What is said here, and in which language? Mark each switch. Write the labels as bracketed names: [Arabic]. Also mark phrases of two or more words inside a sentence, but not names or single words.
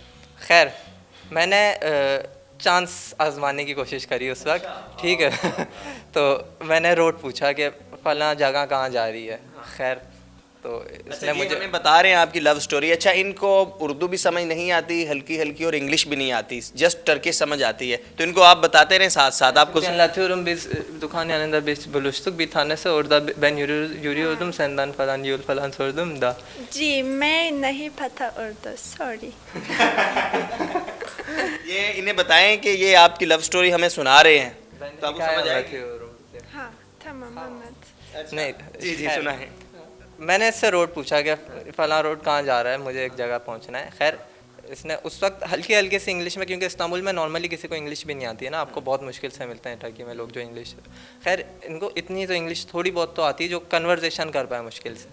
[Urdu] خیر میں نے چانس آزمانے کی کوشش کری اس وقت، ٹھیک ہے. تو میں نے روڈ پوچھا کہ فلاں جگہ کہاں جا رہی ہے. خیر تو اس نے مجھے ہمیں بتا رہے ہیں آپ کی [English] love story. [Urdu] اچھا، ان کو اردو بھی سمجھ نہیں آتی ہلکی ہلکی اور انگلش بھی نہیں آتی, [English] just Turkish [Urdu] سمجھ آتی ہے، تو ان کو آپ بتاتے رہے ساتھ ساتھ. आपको [Turkish] anlatıyorum biz dükkan yanında biz buluştuk bir tanesi orada ben yürüyordum senden falan yol falan sordum da [Urdu] جی میں نہیں پتا اردو سوری. یہ انہیں بتائیں کہ یہ آپ کی [English] love story [Urdu] ہمیں سنا رہے ہیں، تو آپ کو سمجھ آئے گی. [Turkish] हाँ tamam anlat। [Urdu] नहीं جی جی سنا ہے. میں نے اس سے روڈ پوچھا کہ فلاں روڈ کہاں جا رہا ہے، مجھے ایک جگہ پہنچنا ہے. خیر اس نے اس وقت ہلکی ہلکی سی انگلش میں، کیونکہ استنبول میں نارملی کسی کو انگلش بھی نہیں آتی ہے نا، آپ کو بہت مشکل سے ملتے ہیں ٹرکی میں لوگ جو انگلش. خیر ان کو اتنی تو انگلش تھوڑی بہت تو آتی ہے جو کنورزیشن کر پائے مشکل سے.